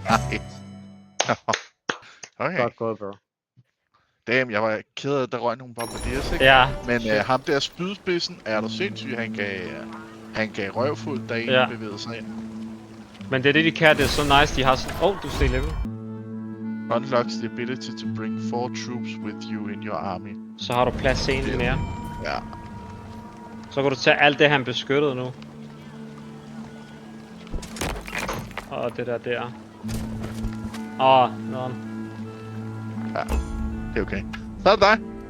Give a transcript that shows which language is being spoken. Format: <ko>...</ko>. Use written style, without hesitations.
<da>Nice. Okay. Godt gået, bro. Damn, jeg var ked af, at der røg nogle bombardiers, ikke? Ja. Men ham der spydspidsen, er du sindssyg, han gav røvfuld, da en bevægede sig ind. Men det er det, de kan. Det er så nice, de har sådan... du steg level.</da> <en>Unlocks the ability to bring 4 troops with you in your army.</en> <da>Så har du plads til en mere. Ja. Så kan du tage alt det, han beskyttede nu. Og det der. Nå. Ja, det er okay. Så er det dig.</da>